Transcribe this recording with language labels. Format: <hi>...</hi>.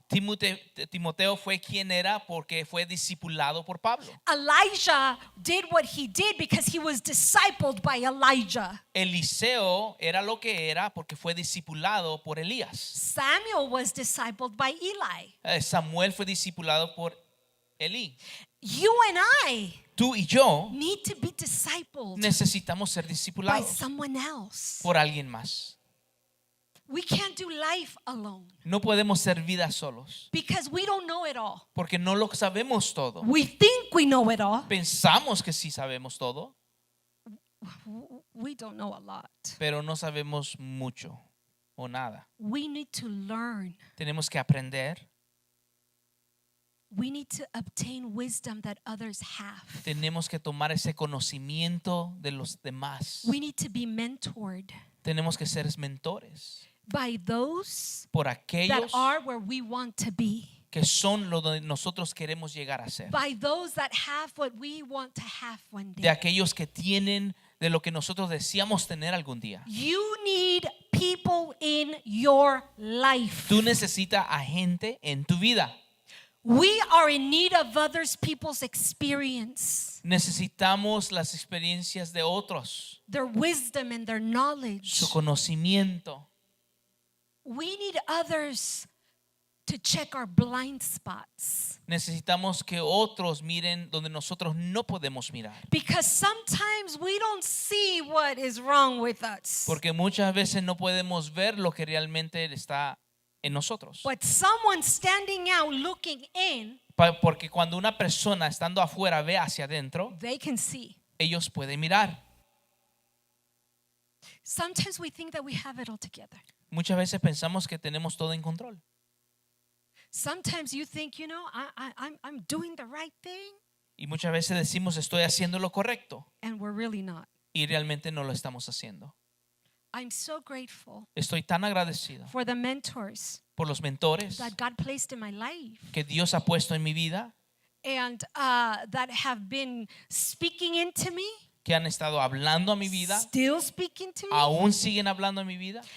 <es>Timoteo fue quien era porque fue discipulado por Pablo.</es> <en>Elijah did what he did because he was discipled by Elijah.</en> <es>Eliseo era lo que era porque fue discipulado por Elías.</es> <en>Samuel was discipled by Eli.</en> <es>Samuel fue discipulado por Elí.</es> <en>You and I</en> <es>Tú y yo</es> <en>need to be discipled</en> <es>necesitamos ser</es> <en>by</en> <es>discipulados</es> <en>someone else.</en> <es>por alguien más.</es> <en>We can't do life alone</en> <es>No podemos ser vida solos</es> <en>because we don't know it all.</en> <es>porque no lo sabemos todo.</es> <en>We think we know it all.</en> <es>Pensamos que sí sabemos todo,</es> <en>We don't know a lot.</en> <es>pero no sabemos mucho o nada.</es> <en>We need to learn.</en> <es>Tenemos que aprender,</es> <en>We need to obtain wisdom that others have.</en> <es>tenemos que tomar ese conocimiento de los demás.</es> <en>We need to be mentored</en> <es>Tenemos que ser mentores</es> <en>by those</en> <es>por</es> <en>that</en> <es>aquellos</es> <en>are where we want to be,</en> <es>que son lo que nosotros queremos llegar a ser.</es> <en>by those that have what we want to have one</en> <es>De</es> <en>day.</en> <es>aquellos que tienen de lo que nosotros deseamos tener algún día.</es> <en>You need people in your life.</en> <es>Tú necesitas a gente en tu vida.</es> <en>We are in need of others people's experience,</en> <es>Necesitamos las experiencias de otros,</es> <en>their wisdom and their knowledge.</en> <es>su conocimiento.</es> <en>We need others to check our blind spots.</en> <es>Necesitamos que otros miren donde nosotros no podemos mirar.</es> <en>Because sometimes we don't see what is wrong with us.</en> <es>Porque muchas veces no podemos ver lo que realmente está en nosotros.</es> <en>But someone standing out looking in,</en> <es>Porque cuando una persona estando afuera ve hacia adentro,</es> <en>they can see.</en> <es>ellos pueden mirar.</es> <en>Sometimes we think that we have it all together.</en> <es>Muchas veces pensamos que tenemos todo en control.</es> <en>Sometimes you think, I'm doing the right thing,</en> <es>Y muchas veces decimos estoy haciendo lo correcto</es> <en>and we're really not.</en> <es>y realmente no lo estamos haciendo.</es> <en>I'm so grateful</en> <es>Estoy tan agradecido</es> <en>for the mentors</en> <es>por los mentores</es> <en>that God placed in my life</en> <es>que Dios ha puesto en mi vida</es> <en>and that have been speaking into me</en> <es>que han estado hablando a mi vida,</es> <en>still speaking to me.</en> <es>aún siguen hablando a mi vida,</es>